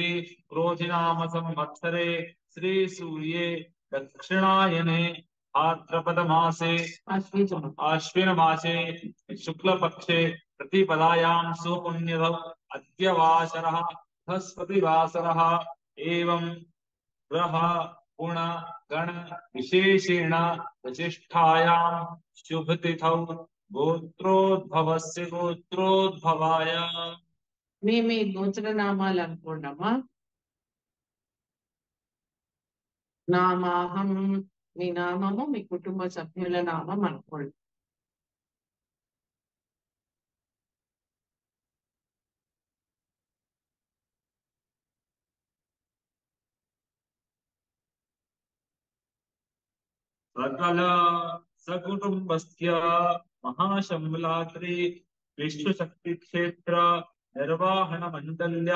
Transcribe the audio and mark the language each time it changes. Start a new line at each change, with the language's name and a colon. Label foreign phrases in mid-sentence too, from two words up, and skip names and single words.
Sanskrit: क्रोधिनाम संवत्सरे श्री सूर्ये दक्षिणायने भाद्रपद मासे आश्विन मासे शुक्ल पक्षे प्रतिपदायां सुपुण्यदौ अद्य वासरः बृहस्पतिवासरः एवं ग्रह गुण गण विशेषेण वसिष्ठायां शुभ तिथौ गोत्रोद्भवस्य गोत्रोद्भवाय
Telugu: మీ గోత్రనామాలు అనుకోండమ్మా. నామాహం, మీ నామము మీ కుటుంబ సభ్యుల నామం అనుకోండి.
Sanskrit: सकल सकुटुंबस्य महाशंबलाद्रि विश्वशक्ति क्षेत्र निर्वाहण मंडल्या